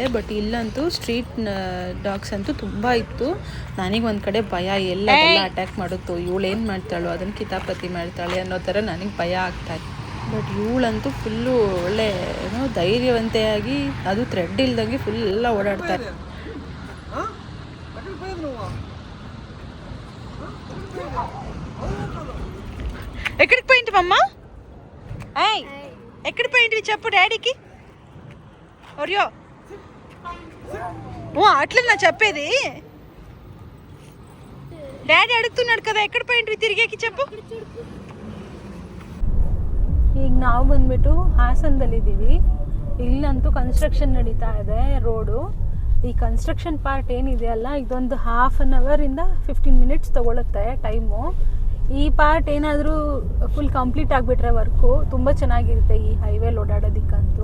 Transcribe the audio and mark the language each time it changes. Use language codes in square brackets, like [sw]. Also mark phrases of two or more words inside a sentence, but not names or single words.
[kn] ಬಟ್ ಇಲ್ಲಂತೂ [en] street dogs [kn] ಅಂತೂ ತುಂಬ ಇತ್ತು. ನನಗೆ ಒಂದು ಕಡೆ ಭಯ, ಎಲ್ಲ ಅಟ್ಯಾಕ್ ಮಾಡುತ್ತೋ, ಇವಳೇನು ಮಾಡ್ತಾಳೋ, ಅದನ್ನು ಕಿತಾಪತಿ ಮಾಡ್ತಾಳೆ ಅನ್ನೋ ಥರ ನನಗೆ ಭಯ ಆಗ್ತಾಯಿತ್ತು. ಬಟ್ ಇವಳಂತೂ ಫುಲ್ಲು ಒಳ್ಳೆ ಏನೋ ಧೈರ್ಯವಂತೆಯಾಗಿ, ಅದು ಥ್ರೆಡ್ ಇಲ್ದಂಗೆ ಫುಲ್ ಎಲ್ಲ ಓಡಾಡ್ತಾರೆ. [te] ఎక్కడికి పోయింటివమ్మా? ఎక్కడికి పోయింటివి చెప్పు డాడీకి. ఒరియో అట్లా నా చెప్పేది. డాడీ అడుగుతున్నాడు కదా, ఎక్కడ పోయింటివి తిరిగేకి చెప్పు. [kn] ಈಗ ನಾವು ಬಂದ್ಬಿಟ್ಟು ಹಾಸನದಲ್ಲಿದ್ದೀವಿ. ಇಲ್ಲಂತೂ ಕನ್ಸ್ಟ್ರಕ್ಷನ್ ನಡೀತಾ ಇದೆ ರೋಡು. ಈ [en] construction part [kn] ಏನಿದೆಯಲ್ಲ, ಇದೊಂದು 1/2 ಅವರಿಂದ 15 ಮಿನಿಟ್ಸ್ ತೊಗೊಳುತ್ತೆ ಟೈಮು. ಈ ಪಾರ್ಟ್ ಏನಾದರೂ [en] full complete [kn] ಆಗಿಬಿಟ್ರೆ ವರ್ಕು ತುಂಬ ಚೆನ್ನಾಗಿರುತ್ತೆ ಈ ಹೈವೇಲಿ ಓಡಾಡೋದಕ್ಕಂತೂ.